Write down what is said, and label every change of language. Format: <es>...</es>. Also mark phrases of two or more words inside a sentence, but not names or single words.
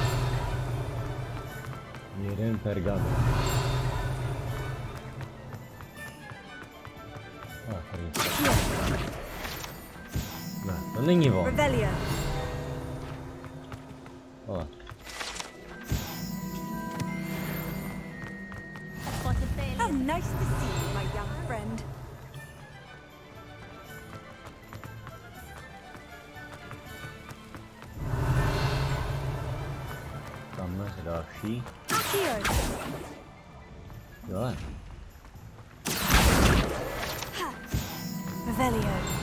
<cs>Jeden pergamen. Ne, to není on. O.</cs> <en>How nice to see you, my young friend.</en> <cs>Tamhle se další. Jo. Revelio.</cs>